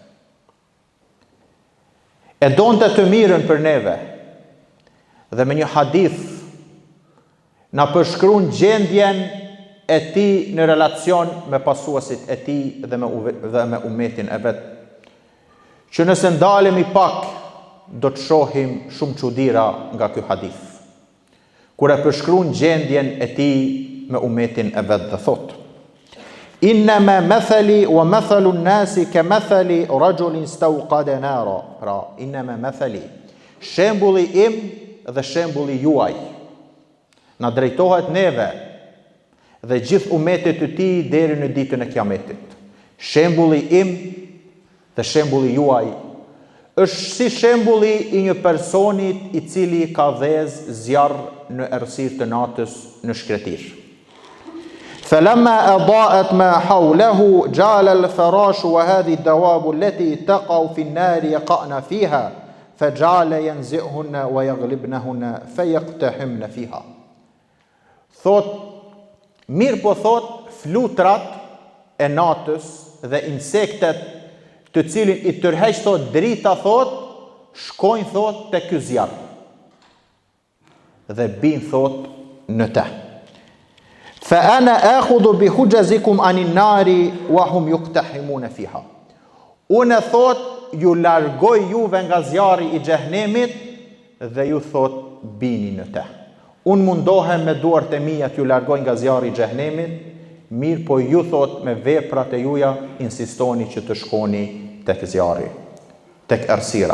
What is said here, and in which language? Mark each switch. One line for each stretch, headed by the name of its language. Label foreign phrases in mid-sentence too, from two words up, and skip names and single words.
Albanian: E donte të mirën për neve dhe me një hadith na përshkruan gjendjen e tij në relacion me pasuesit e tij dhe me umetin e vet. Që nëse ndalemi pak do të shohim shumë çuditëra nga ky hadith. Kur e përshkruan gjendjen e tij me umetin e vet dhe thot:
Arabic: "إنما مثلي ومثل الناس كمثل رجل استوقد نارا."
Albanian: Pra,
Arabic: إنما مثلي,
Albanian: shembulli im dhe shembulli juaj na drejtohet neve dhe gjithë umetit të tij deri në ditën e Kiametit. Shembulli im dhe shembulli juaj është si shembulli i një personit i cili ka dhez zjarr në errësirë të natës në shkretir.
Arabic: فلما أضاءت ما حوله جعل الفراش وهذه الدواب التي تقع في النار يقعن فيها فجعل ينزعهن ويغلبنه فيتقحمن فيها.
Albanian: Thot, mirë po thot, flutrat e natës dhe insektet të cilin i tërheq thot drita thot, shkojnë thot te ky zjarr dhe bin thot në te.
Arabic: فأنا آخذ بحجزكم عن النار وهم يقتحمون فيها.
Albanian: Unë thot ju largoj juve nga zjarri i xhehenemit dhe ju thot bini në te. Unë mundohem me duart e mia t'ju largoj nga zjarri i xhehenemit, mirë po ju thot me veprat e juja insistoni që të shkoni tek zjarri, tek errësira.